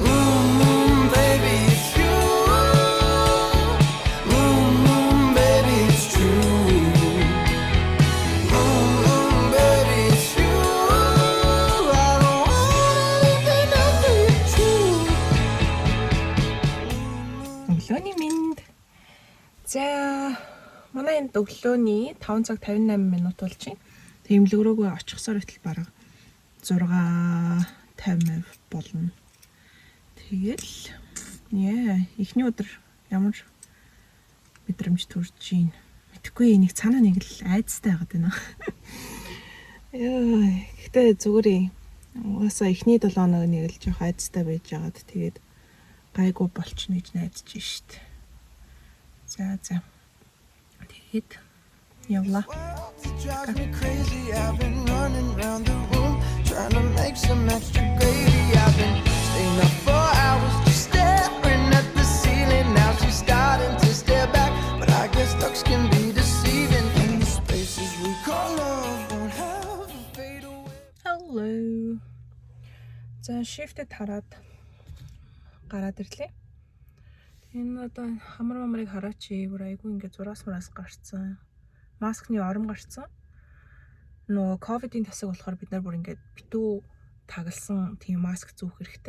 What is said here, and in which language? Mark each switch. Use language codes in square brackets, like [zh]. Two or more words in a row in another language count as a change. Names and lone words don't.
[en] Baby, it's you. Baby, it's true. Baby, it's you. I don't wanna live another true. [mn] Өглөөний минь. За манай энэ өглөөний 5 цаг 58 минут болж байна. Тэмлэг рүүгээ очихсоор итэл бараг 6:50 болно. Тэгэл эхний өдөр ямар мэдрэмж төрж гин. Мэдхгүй нэг цаанаа нэг л айцтай байгаад байна. Гэхдээ зүгээр угаасаа эхний 7 хоног нэг л жоох айцтай байж байгаад тэгээд гайгүй болчихно гэж найдаж штт. За. Тэгээд явлаа. [en] Drives me crazy. I've been running around the room trying to make some extra gravy. I've been staying up for hours just staring at the ceiling. Now she's starting to stare back, but I guess looks can be deceiving. And the spaces we call love won't have to fade away. Hello. [mn] За shift-д хараад гараад ирлээ. Энэ одоо хамар мамрыг хараач бүр айгүй ингээд зураас гарцсан. Маскны ором гарцсан. Нөгөө ковидын тасаг болохоор бид нар бүр ингээд битүү тагалсан тийм маск зүүх хэрэгтэй.